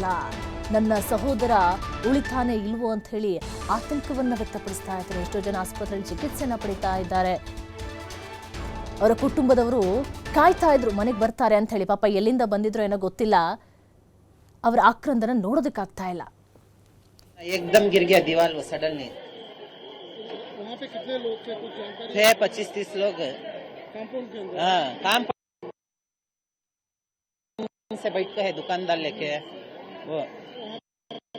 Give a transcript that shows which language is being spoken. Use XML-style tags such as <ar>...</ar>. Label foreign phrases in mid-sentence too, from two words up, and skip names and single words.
<kn>ನನ್ನ ಸಹೋದರ ಉಳಿತಾನೆ ಇಲ್ವೋ ಅಂತ ಹೇಳಿ ಆತಂಕವನ್ನ ವ್ಯಕ್ತಪಡಿಸ್ತಾ ಇದ್ದಾರೆ. ಎಷ್ಟೋ ಜನ ಆಸ್ಪತ್ರೆಯಲ್ಲಿ ಚಿಕಿತ್ಸೆಯನ್ನ ಪಡಿತಾ ಇದ್ದಾರೆ. ಅವರ ಕುಟುಂಬದವರು ಕಾಯ್ತಾ ಇದ್ರು ಮನೆಗೆ ಬರ್ತಾರೆ ಅಂತ ಹೇಳಿ. ಪಾಪ ಎಲ್ಲಿಂದ ಬಂದಿದ್ರು ಏನೋ ಗೊತ್ತಿಲ್ಲ. ಅವರ ಆಕ್ರಂದನ ನೋಡೋದಕ್ಕಾಗ್ತಾ ಇಲ್ಲ.</kn> <hi>एकदम गिर गया दीवार वो सडनली। वहाँ पे कितने लोग थे, कुछ जानकारी? थे 25-30 लोग। कंपाउंड के अंदर? हाँ, काम से बैठ के है दुकानदार लेके वो। वहाँ</hi>